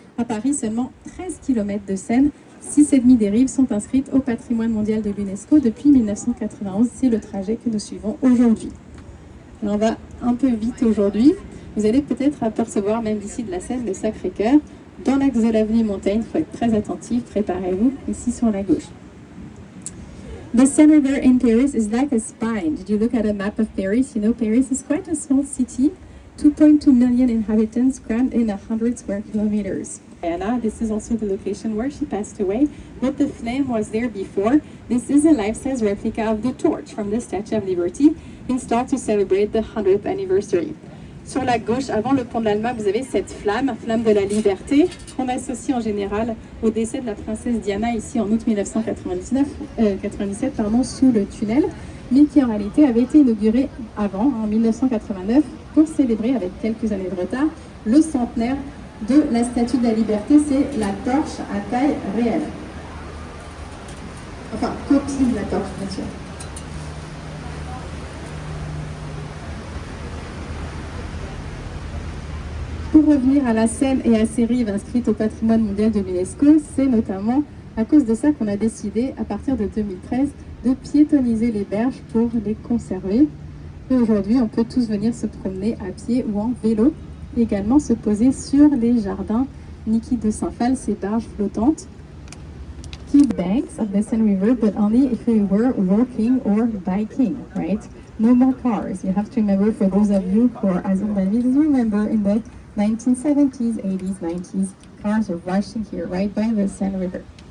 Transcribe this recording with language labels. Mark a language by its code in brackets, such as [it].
[fr] À Paris, seulement 13 km de Seine, 6,5 des rives sont inscrites au patrimoine mondial de l'UNESCO depuis 1991. C'est le trajet que nous suivons aujourd'hui. Alors on va un peu vite aujourd'hui. Vous allez peut-être apercevoir, même d'ici de la Seine, le Sacré-Cœur. Dans l'axe de l'avenue Montaigne, il faut être très attentif, préparez-vous, ici sur la gauche. [en] The Seine River in Paris is like a spine. Did you look at a map of Paris? You know, Paris is quite a small city, 2.2 million inhabitants crammed in 100 square kilometers. Diana, this is also the location where she passed away, but the flame was there before. This is a life-size replica of the torch from the Statue of Liberty, installed to celebrate the 100th anniversary. [fr] Sur la gauche, avant le pont de l'Alma, vous avez cette flamme, flamme de la liberté, qu'on associe en général au décès de la princesse Diana ici en août 1997, sous le tunnel, mais qui en réalité avait été inaugurée avant, en 1989, pour célébrer avec quelques années de retard le centenaire de la Statue de la Liberté. C'est la torche à taille réelle. Enfin, copie de la torche, bien sûr. Pour revenir à la Seine et à ses rives inscrites au patrimoine mondial de l'UNESCO, c'est notamment à cause de ça qu'on a décidé, à partir de 2013, de piétonniser les berges pour les conserver. Et aujourd'hui, on peut tous venir se promener à pied ou en vélo, et également se poser sur les jardins Niki de Saint-Phal, ces barges flottantes. [en] Keep banks of the Seine River, but only if you were walking or biking, right? No more cars. You have to remember, for those of you who are as old as me, remember in the 1970s, 80s, 90s, cars are rushing here right by the Seine River.